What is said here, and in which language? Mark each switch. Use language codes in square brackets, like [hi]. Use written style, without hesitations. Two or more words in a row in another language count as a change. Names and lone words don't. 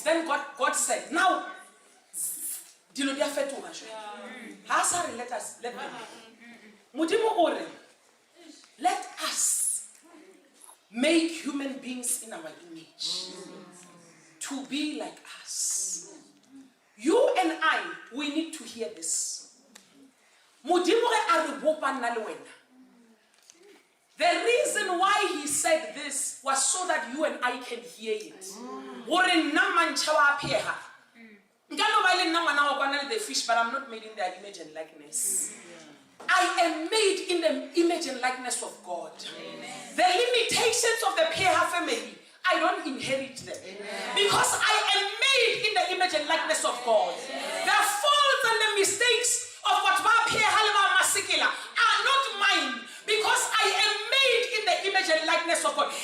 [en] Then God said, now, let us make human beings in our image to be like us. You and I, we need to hear this. [nso] Modimo ge a re bopa nna le wena. [en] The reason why he said this was so that you and I can hear it. [nso] Gore nna Mantsha Pheeha. Nka no ba le nna ngwana wa kwana [en] the fish, but I'm not made in their image and likeness. I am made in the image and likeness of God. Amen. The limitations of the Pheeha family, I don't inherit them. Amen. Because I am made in the image and likeness of God. Amen. The faults and the mistakes of what Pheeha Masikila are not mine, because I am made in the image and likeness of God.